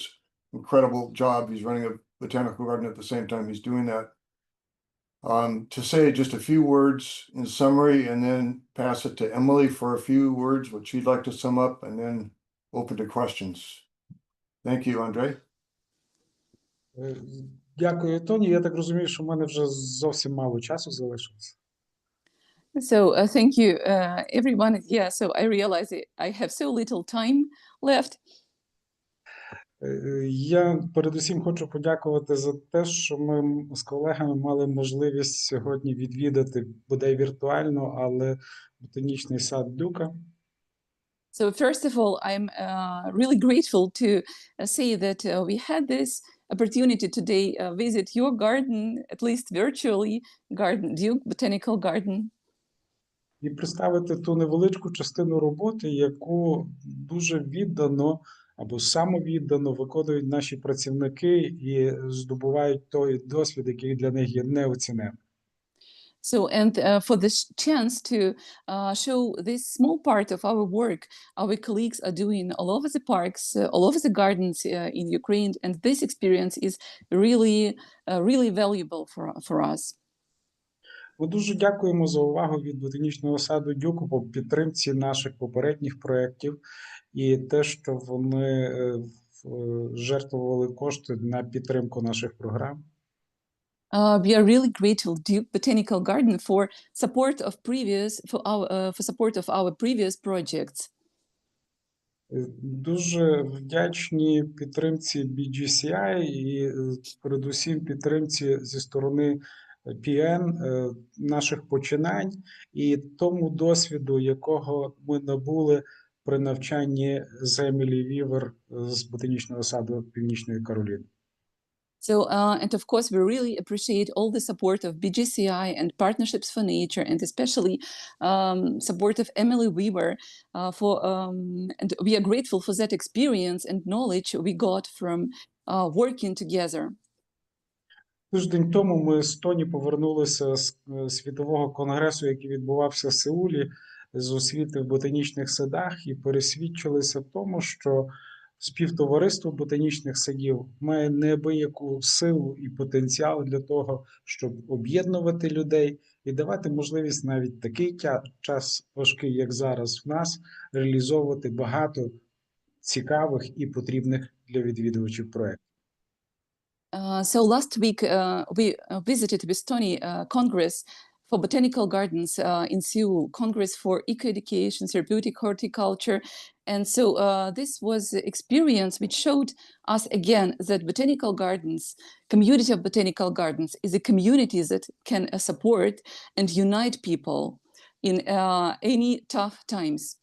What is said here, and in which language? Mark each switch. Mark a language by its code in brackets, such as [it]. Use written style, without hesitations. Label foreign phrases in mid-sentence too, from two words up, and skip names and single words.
[en] Incredible job. He's running a botanical garden at the same time he's doing that. To say just a few words in summary and then pass it to Emily for a few words, what she'd like to sum up, and then open to questions. Thank you, Andrei. [uk] Дякую, Тоні. Я так розумію, що в мене вже зовсім мало часу залишилось. [en] So thank you, everyone. Yeah, so I realize I have so little time left. [uk] Я передусім хочу подякувати за те, що ми з колегами мали можливість сьогодні відвідати, бодай віртуально, але ботанічний сад Дюка. [en] So first of all, I'm really grateful to say that we had this opportunity today visit your garden, at least virtually, Garden Duke Botanical Garden. [uk] І представити ту невеличку частину роботи, яку дуже віддано або самовіддано виконують наші працівники і здобувають той досвід, який для них є неоціненним. [en] So, and for this chance to show this small part of our work, our colleagues are doing all over the parks, all over the gardens in Ukraine, and this experience is really valuable for us. [uk] Ми дуже дякуємо за увагу від ботанічного саду Дюку по підтримці наших попередніх проєктів і те, що вони жертвували кошти на підтримку наших програм. [en] We are really grateful Duke Botanical Garden for support of our previous projects. [uk] Дуже вдячні підтримці BGCI і передусім підтримці зі сторони PN наших починань і тому досвіду, якого ми набули при навчанні з Емілі Вівер з ботанічного саду Північної Кароліни. [en] So, and of course, we really appreciate all the support of BGCI and Partnerships for Nature, and especially support of Emily Weaver. And we are grateful for that experience and knowledge we got from working together. [uk] Тиждень тому ми з Тоні повернулися з світового конгресу, який відбувався в Сеулі, з освіти в ботанічних садах, і пересвідчилися в тому, що співтовариство ботанічних садів має неабияку силу і потенціал для того, щоб об'єднувати людей і давати можливість навіть такий час важкий, як зараз в нас, реалізовувати багато цікавих і потрібних для відвідувачів проєктів. [en] So last week we visited with Tony Congress for Botanical Gardens in Seoul, Congress for Eco-Education, Therapeutic Horticulture. And so this was the experience which showed us again that botanical gardens, community of botanical gardens is a community that can support and unite people in any tough times.